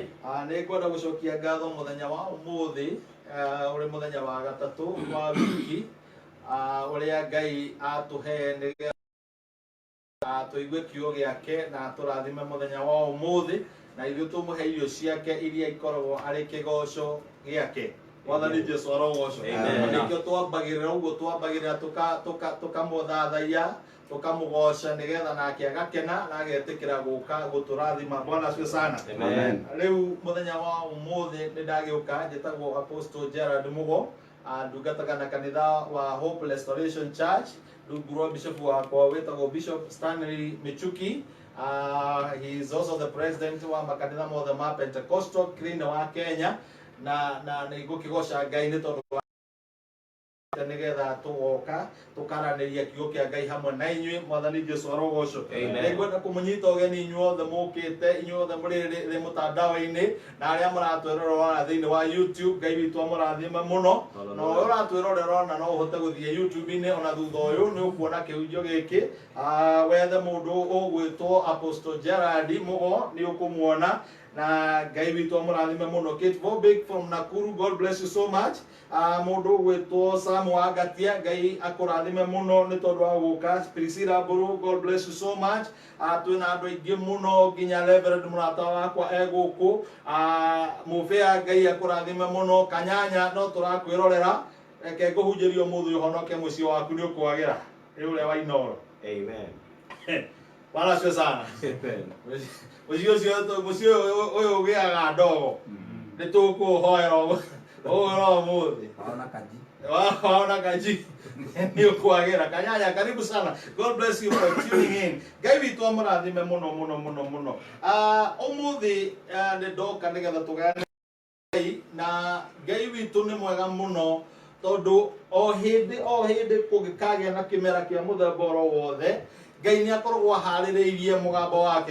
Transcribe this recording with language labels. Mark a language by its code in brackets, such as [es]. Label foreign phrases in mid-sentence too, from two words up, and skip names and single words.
[ki] ni kwenda gucokia ngatho muthenya wa umuthi uri muthenya wa gatatu wa wiki uria Ngai atuhe nigetha tuigue kiugo giake na turathime muthenya wa umuthi na ithuĩ tumuhe irio ciake iria ikoragwo arĩ kĩgoco gĩake Mwathani Jesu arogocwo nikĩo twambagĩrĩra ũguo twambagĩrĩra tukamũthathaiya tukamũgoca nigetha nake agakena na agetĩkĩra gũka gũtũrathima [sw] Bwana asifiwe sana [ki] amen rĩu muthenya wa umuthi nĩ ndagĩũka njĩtagwo Apostle Gerard Mugo ndungataga na kanitha wa Hope Restoration Church rungu bishop wakwa wĩtagwo Bishop Stanley Michuki [en] he is also the president [ki] wa makanitha mothe ma Pentecostal Green wa Kenya na nĩ gũkĩgoca Ngai nĩ tondũ nigetha tugoka tukaranĩria kiugo kia Ngai hamwe na inyuĩ Mwathani Jesu arogocwo nĩ ngwenda kũmũnyita ũgeni inyuothe mũkĩte inyuothe mũrĩ mũtandao-inĩ na arĩa mũratwĩrorera thĩinĩ wa YouTube Ngai witũ amũrathime mũno na ũrĩa ũratwĩrorera na no ũhote gũthiĩ YouTube-inĩ ona thutha ũyũ nĩ ũkuona kĩhunjio gĩkĩ wethe mũndũ ũgwĩtwo Apostle Gerard Mugo nĩ ũkũmuona na Ngai witũ amũrathime mũno. [en] Kate Vobik from Nakuru, God bless you so much. [ki] Mũndũ ũgwĩtwo Sam Wagatia Ngai akũrathime mũno nĩ tondũ wa gũka. [en] Priscilla Mburu, God bless you so much. [ki] Twĩna andũ aingĩ mũno nginya Reverend mũrata wakwa egũkũ Mũbĩa Ngai akũrathime mũno. Kanyanya no tũrakwĩrorera reke ngũhunjĩrie ũmũthĩ ũhonoke mũciĩ waku nĩ ũkwagĩra rĩu ũrĩa wa Inoro. amen [sw] Bwana asifiwe sana. [ki] Mũciĩ ũyũ ũgĩaga ndogo nĩ tũkũhoera ũmũthĩ waona kanji nĩ ũkwagĩra. [sw] Kanyanya karibu sana, [en] God bless you for tuning in. [ki] Ngai witũ amũrathime mũno mũno mũno mũno. Ũmũthĩ nĩ ndoka nĩgetha tũgayane na Ngai witũ nĩ mwega mũno tondũ o hĩndĩ kũngĩkagĩa na kĩmera kĩa mũthemba oro wothe Ngai nĩ akoragwo aharĩrĩirie mũgambo wake.